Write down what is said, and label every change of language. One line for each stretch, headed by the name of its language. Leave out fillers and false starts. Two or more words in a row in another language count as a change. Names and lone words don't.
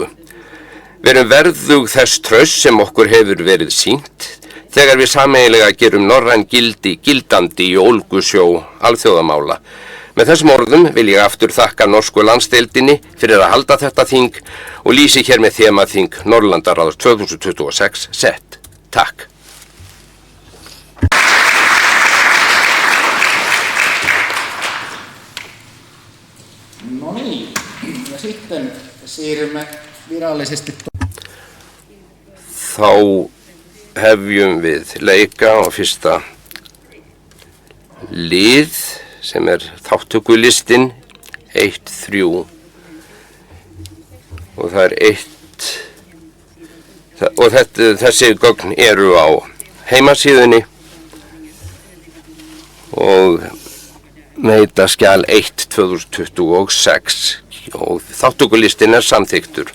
Icelandic: Við erum verðug þess trausts sem okkur hefur verið sýnt þegar við sameiginlega gerum norræn gildi gildandi í ólgusjó alþjóðamála. Með þessum orðum vil ég aftur þakka norsku landsdeildinni fyrir að halda þetta þing og lýsi hér með þemaþing Norðurlandaráðs 2026 sett. Takk.
Finnish: No niin, ja sitten siirrymme virallisesti.
Icelandic: Þá hefjum við leika á fyrsta lið sem þátttökulistinn 1-3 og það 1 og þessi gögn eru á heimasíðunni og heita skjal 1/2026 og þátttökulistinn samþyktur.